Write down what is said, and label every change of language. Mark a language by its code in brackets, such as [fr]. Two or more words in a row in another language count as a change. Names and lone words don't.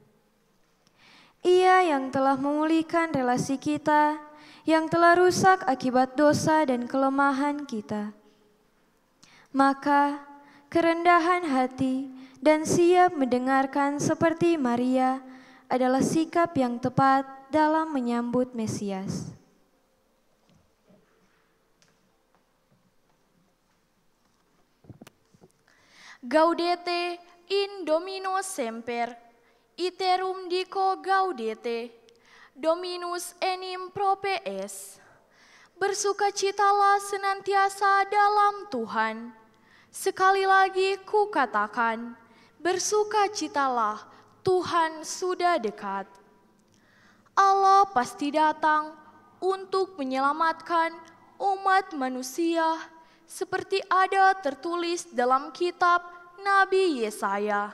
[id] Ia yang telah memulihkan relasi kita yang telah rusak akibat dosa dan kelemahan kita. Maka kerendahan hati dan siap mendengarkan seperti Maria adalah sikap yang tepat dalam menyambut Mesias. [la] Gaudete in Domino semper, iterum dico gaudete, Dominus enim prope es. [id] Bersukacitalah senantiasa dalam Tuhan. Sekali lagi ku katakan, bersukacitalah, Tuhan sudah dekat. Allah pasti datang untuk menyelamatkan umat manusia, seperti ada tertulis dalam kitab Nabi Yesaya.